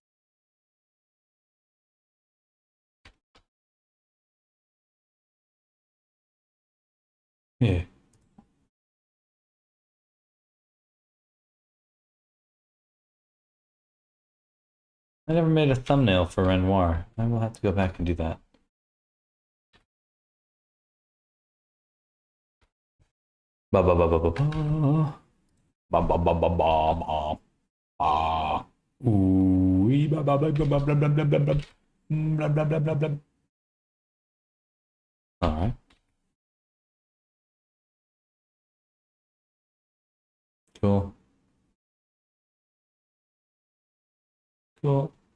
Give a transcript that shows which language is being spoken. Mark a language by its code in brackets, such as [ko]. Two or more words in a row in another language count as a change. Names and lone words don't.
[en] Yeah. I never made a thumbnail for Renoir. I will have to go back and do that. Ba ba ba ba ba ba. Ba ba ba ba ba ba. Ah. Ooh. Ba ba ba ba ba blah blah blah blah blah. Blah blah blah blah blah. All right. Cool. Cool.